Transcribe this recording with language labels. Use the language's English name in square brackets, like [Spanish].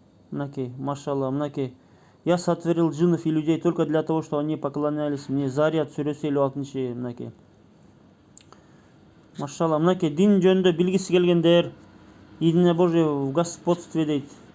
[Kyrgyz] Мынакей, машалла, мынакей. [Russian] Я сотворил джиннов и людей только для того, чтобы они поклонялись мне. [Kyrgyz] Заряд сүрөсү 56, мынакей. Машалла, мынакей, дин жөнүндө билгиси келгендер. [Russian] Единое Божие в господстве дейт.